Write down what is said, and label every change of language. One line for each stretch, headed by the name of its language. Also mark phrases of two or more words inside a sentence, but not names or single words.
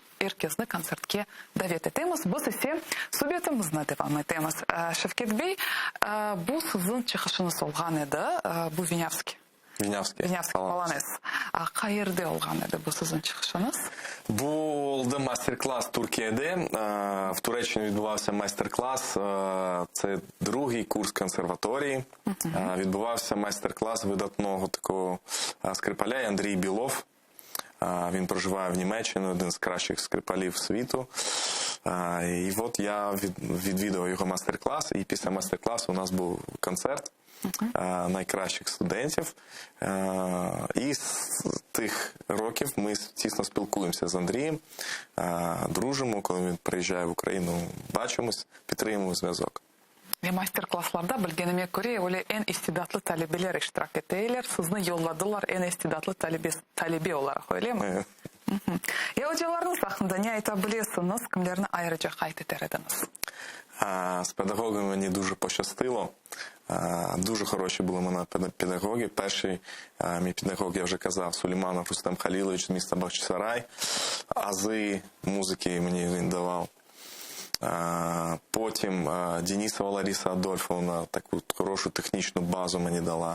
Crimean Tatar: Herkesini konsertke davet etemiz. Biz ise sohbetimizni devam etemiz. Şevket Bey, bu sizin çıkışınız olğan edi. Bu Vinyavski. Vinyavski. Polonez. Qayerде olğan edi bu sizin çıkışınız? Bu oldu майстер-клас Türkiye'de.
Ukrainian: В Туреччині відбувався майстер-клас. Це другий курс консерваторії. Відбувався майстер-клас видатного такого скрипаля Андрій Білов. Він проживає в Німеччині, один з кращих скрипалів світу. І от я відвідував його майстер-клас, і після майстер-класу у нас був концерт найкращих студентів. І з тих років ми тісно спілкуємося з Андрієм, дружимо, коли він приїжджає в Україну, бачимось, підтримуємо зв'язок.
Crimean Tatar: Ve master-klasslarda bilgenime göre öyle en istidatlı talebeler iştirak ettiler. Sizni yolladılar en istidatlı talebe olarak, öyle mi? Ya hocalarınız hakkında ne aytabilirsiniz? Kimlerini ayrıca kayıt ederdiniz?
Ukrainian: З педагогами мені дуже пощастило. Дуже хороші були в мене педагоги. Перший мій педагог, я вже казав, Сулейманов Рустем Халілович з міста Бахчисарай. Ази музики мені він давав. Потім Денисова Лариса Адольфовна таку хорошу технічну базу мені дала.